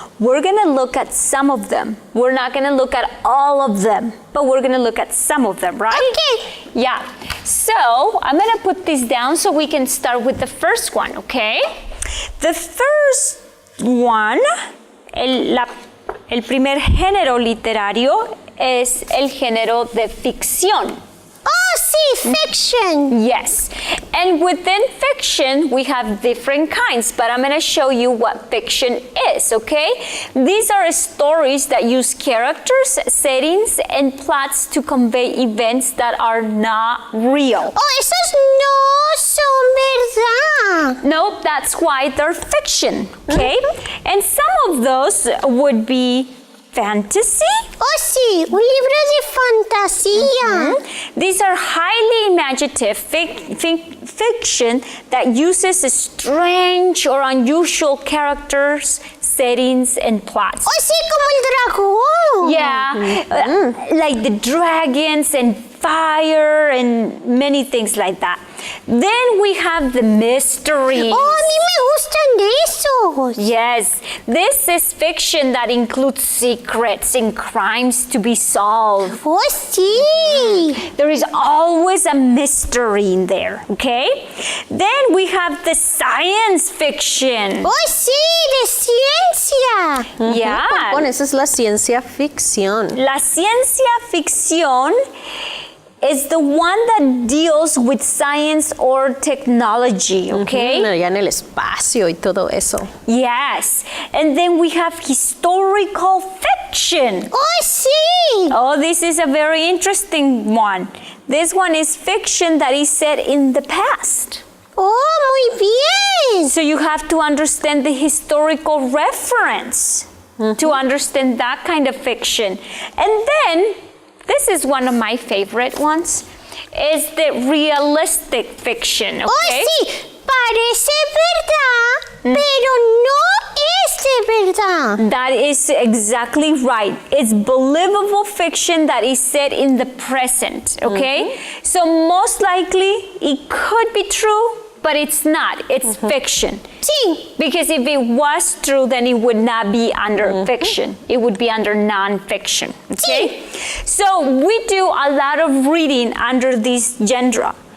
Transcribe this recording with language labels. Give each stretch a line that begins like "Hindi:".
English: We're going to look at some of them. We're not going to look at all of them, but we're going to look at some of them, right? Okay. Yeah. So I'm going to put this down so we can start with the first one, okay? The first one,
Spanish: el primer género literario es el género de ficción. Oh, sí, fiction.
English: Yes. And within fiction, we have different kinds, but I'm going to show you what fiction is, okay? These are stories that use characters, settings, and plots to convey events that are not real.
Spanish: Oh, esos no son verdad.
English: No, that's why they're fiction, okay? And some of those would be fantasy.
Spanish: Oh, sí, un libro de fantasía.
English: These are highly imaginative fiction that uses strange or unusual characters, settings, and plots.
Spanish: Oh, sí, como el dragón.
English: Yeah, like the dragons and fire and many things like that. Then we have the mysteries.
Spanish: Oh, a mí me gustan esos.
English: Yes, this is fiction that includes secrets and crimes to be solved.
Spanish: Oh, sí.
English: There is always a mystery in there, okay? Then we have the science fiction.
Spanish: Oh, sí, de ciencia.
English: Yeah.
Spanish: Bueno, esa es la ciencia ficción. La ciencia ficción
English: is the one that deals with science or technology, okay?
Spanish: Ya en el espacio y todo eso.
English: Yes. And then we have historical fiction.
Spanish: Oh, sí.
English: Oh, this is a very interesting one. This one is fiction that is set in the past.
Spanish: Oh, muy bien.
English: So you have to understand the historical reference to understand that kind of fiction. And then, this is one of my favorite ones, is the realistic fiction, okay?
Spanish: Oh, sí, parece verdad, pero no es de verdad.
English: That is exactly right. It's believable fiction that is set in the present, okay? So most likely it could be true, but it's not. It's fiction.
Spanish: Sí.
English: Because if it was true, then it would not be under fiction. It would be under non-fiction, okay? So we do a lot of reading under this genre.